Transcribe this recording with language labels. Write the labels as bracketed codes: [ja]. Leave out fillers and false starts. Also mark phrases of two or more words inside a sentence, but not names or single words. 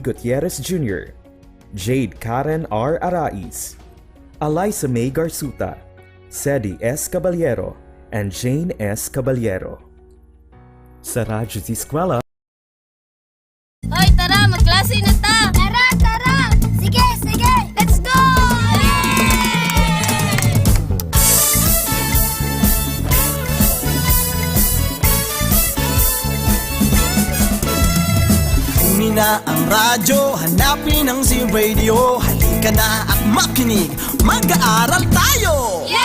[bik] Gutierrez Jr., Jade Karen R. Arais, Eliza May Garsuta, Sedi S. Caballero, and Jane S. Caballero. Sa Radyo Z-Eskwela, Hoy, tara! Magklase na ta! Tara! Tara! Sige! Sige! [en] Let's go! [tl] Kunin na ang radyo, hanapin ang Z-Radio. Halika na at makinig, mag-aaral tayo!